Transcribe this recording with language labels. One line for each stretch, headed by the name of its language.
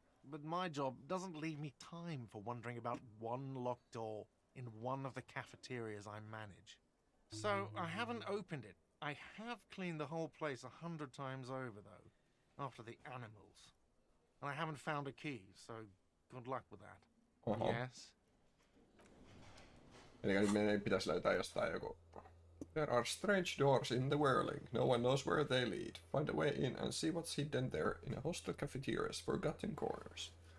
English: But my job doesn't leave me time for wondering about one locked door in one of the cafeterias I manage. So I haven't opened it. I have cleaned the whole place 100 times over, though, after the animals. And I haven't found a key, so good luck with that. Yes?
Finnish: Eli nyt meidän pitäisi löytää jostain joku...
English: There are strange doors in the whirling. No one knows where they lead. Find a way in and see what's hidden there in a hostel cafeteria's forgotten corners.